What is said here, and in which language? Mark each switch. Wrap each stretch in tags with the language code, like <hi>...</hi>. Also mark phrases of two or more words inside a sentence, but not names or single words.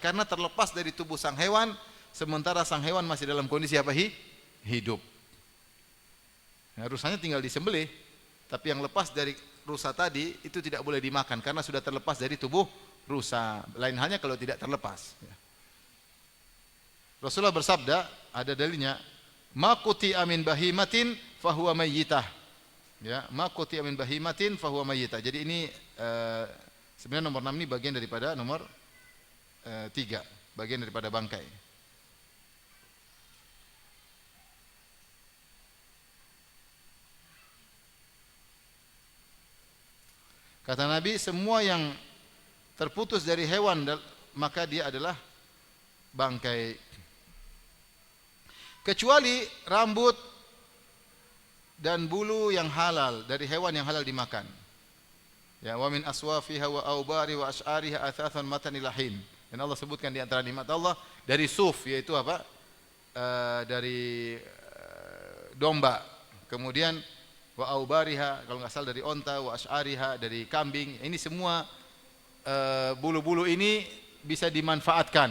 <id>Karena terlepas dari tubuh sang hewan, sementara sang hewan masih dalam kondisi apa? Hidup. Nah, rusanya tinggal disembelih, tapi yang lepas dari rusa tadi itu tidak boleh dimakan karena sudah terlepas dari tubuh rusa. Lain halnya kalau tidak terlepas. Rasulullah bersabda, ada dalilnya,</id> <ar>ما قطع من بهيمة فهو ميتة. Ya, ما قطع من بهيمة فهو ميتة.</ar> <id>Jadi ini sebenarnya nomor 6 ini bagian daripada nomor 3, bagian daripada bangkai. Kata Nabi, semua yang terputus dari hewan maka dia adalah bangkai. Kecuali rambut dan bulu yang halal dari hewan yang halal dimakan.</id> <ar>Ya, ومن أصوافها وأوبار وأشعارها أثاثا متاعا إلى حين.</ar> <id>Dan Allah sebutkan di antara nikmat Allah dari suf, yaitu apa? Dari domba. Kemudian</id> <ar>وأوبارها,</ar> <id>kalau nggak salah dari onta,</id> <ar>وأشعارها</ar> <id>dari kambing. Ini semua bulu-bulu ini bisa dimanfaatkan.</id>